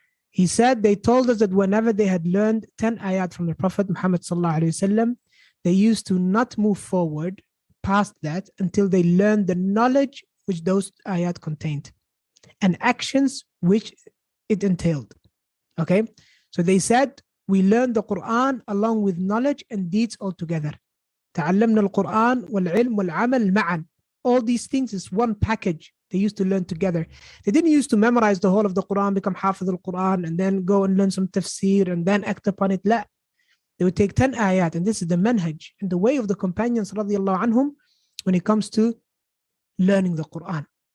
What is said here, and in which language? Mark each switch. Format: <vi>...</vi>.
<en>He said they told us that whenever they had learned 10 ayat from the Prophet Muhammad sallallahu alaihi wasallam, they used to not move forward past that until they learned the knowledge which those ayat contained and actions which it entailed. Okay, so they said we learned the Quran along with knowledge and deeds altogether.</en> <ar>تعلمنا القرآن والعلم والعمل معا.</ar> <en>All these things is one package. They used to learn together. They didn't used to memorize the whole of the Quran, become hafiz al-Quran, and then go and learn some tafsir and then act upon it. La. They would take 10 ayat, and this is the manhaj and the way of the companions radiallahu anhum when it comes to learning the Quran.</en>